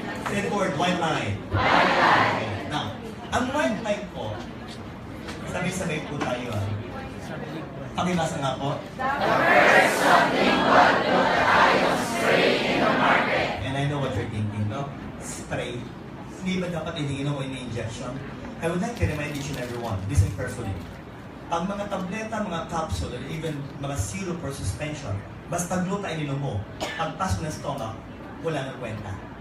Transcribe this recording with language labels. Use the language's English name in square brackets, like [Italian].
[English] Say the word, white line. Okay. Now, [Filipino] ang white line po, sabay-sabay po tayo. Pakibasa nga po. [English] The first something what glutathione spray in the market. And I know what you're thinking, no? Spray. [Filipino] Hindi ba dapat iniinom o ini-injection? [English] I would like to remind each and everyone, listen carefully. [Filipino] Ang mga tableta, mga capsule, or even mga syrup or suspension, basta gluta ininom mo, pagpas mo ng stomach, wala nang kwenta.